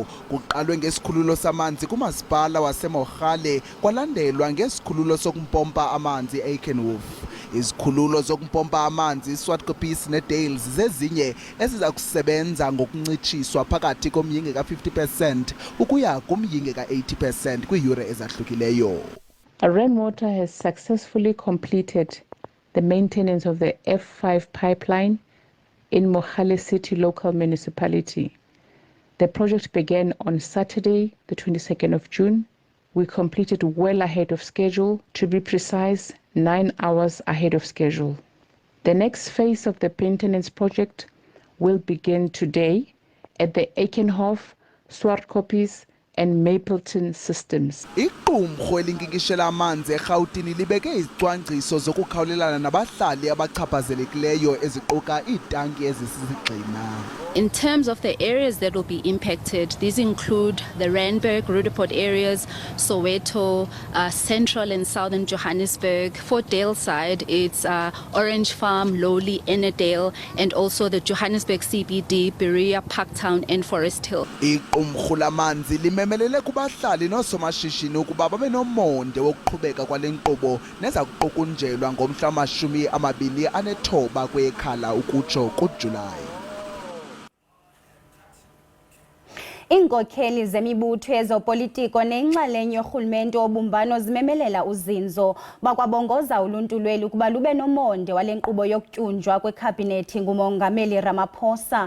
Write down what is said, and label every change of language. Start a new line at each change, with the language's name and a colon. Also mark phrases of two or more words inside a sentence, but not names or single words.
Xhosa: Kuqalwe ngesikhululo samanzi kumasipala waseMogale kwalandelwa ngesikhululo sokumpompa amanzi Aikenhof. Izikhululo zokumpompa amanzi Swartkopies neDales zezinye eziza kusebenza ngokuncitshiswa phakathi komyinge ka-50% ukuya kumyinge ka-80% kwiiyure ezahlukileyo.
English: Rainwater has successfully completed the maintenance of the F5 pipeline in Mogale City Local Municipality. The project began on Saturday, the 22nd of June. We completed well ahead of schedule, to be precise, 9 hours ahead of schedule. The next phase of the maintenance project will begin today at the Aikenhof, Swartkopies, and Mapleton systems.
Xhosa: Iqumrhu elinkinkishela amanzi eGauteng libeke izicwangciso zokukhawulelana nabahlali abachaphazelekileyo eziquka iitanki ezisisigxina.
English: In terms of the areas that will be impacted, these include the Randburg, Rudaport areas, Soweto, central and southern Johannesburg. For Dale side, it's Orange Farm, Lowly, Ennerdale, and also the Johannesburg CBD, Berea, Parktown, and Forest Hill.
Xhosa: Iqumrhu lamanzi limemelele kubahlali nosomashishini ukuba babe nomonde wokuqhubeka kwale nkqubo neza kuqokunjelwa ngomhla wama-29 kwekhala ukutsho kuJulayi. Iinkokheli zemibutho yezopolitiko nenxalenye yorhulumente wobumbano zimemelela uzinzo bakwabongoza uluntu lweli ukuba lube nomonde wale nkqubo yokutyunjwa kwekhabhinethi ngumongameli Ramaphosa.